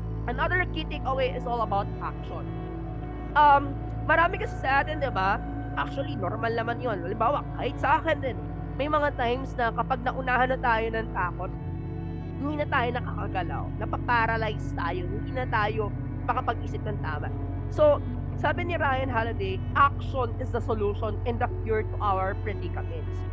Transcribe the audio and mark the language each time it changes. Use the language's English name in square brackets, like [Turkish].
[English] Another key takeaway is all about action. [Filipino] Marami kasi sa atin, di ba? Actually, normal naman yun. Halimbawa, kahit sa akin din, may mga times na kapag naunahan na tayo ng takot, hindi na tayo nakakagalaw, napaparalyze tayo, hindi na tayo makapag-isip ng tama. [English] So, [Filipino] sabi ni [English] Ryan Holiday, action is the solution and the cure to our predicaments.